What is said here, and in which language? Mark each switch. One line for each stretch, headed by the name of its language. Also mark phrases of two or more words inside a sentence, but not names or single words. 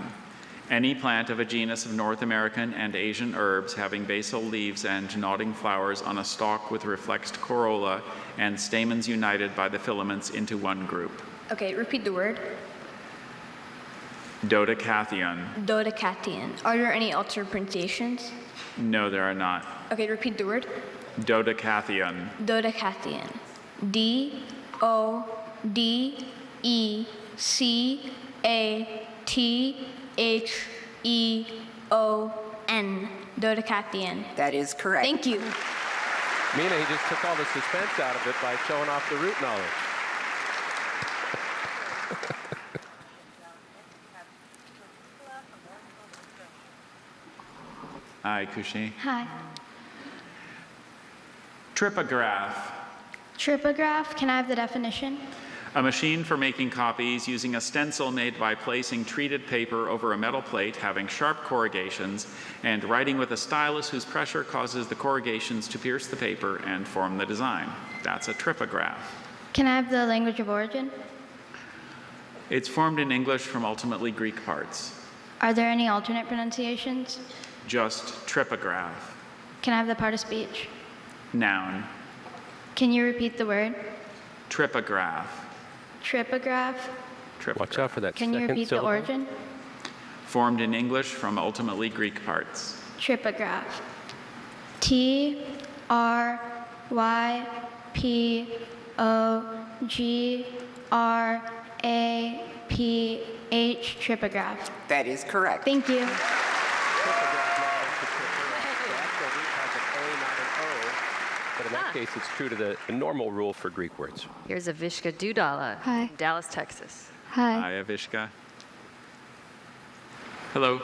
English: Any plant of a genus of North American and Asian herbs having basal leaves and nodding flowers on a stalk with reflexed corolla and stamens united by the filaments into one group. Okay, repeat the word. Dodecathion. Dodecathion. Are there any alternate pronunciations? No, there are not. Okay, repeat the word. Dodecathion. Dodecathion. D-O-D-E-C-A-T-H-E-O-N. N, dodecathion. That is correct. Thank you. Mina, he just took all the suspense out of it by showing off the root knowledge. Hi, Kushi. Hi. Tripograph. Tripograph, can I have the definition? A machine for making copies using a stencil made by placing treated paper over a metal plate having sharp corrugations and writing with a stylus whose pressure causes the corrugations to pierce the paper and form the design. That's a tripograph. Can I have the language of origin? It's formed in English from ultimately Greek parts. Are there any alternate pronunciations? Just tripograph. Can I have the part of speech? Noun. Can you repeat the word? Tripograph. Tripograph. Watch out for that Can you second repeat syllable. the origin? Formed in English from ultimately Greek parts. Tripograph. T-R-Y-P-O-G-R-A-P-H, tripograph. That is correct. Thank you. But in that case, it's true to the normal rule for Greek words. Here's Avishka Dudala, Hi. Dallas, Texas. Hi. Hi, Avishka. Hello.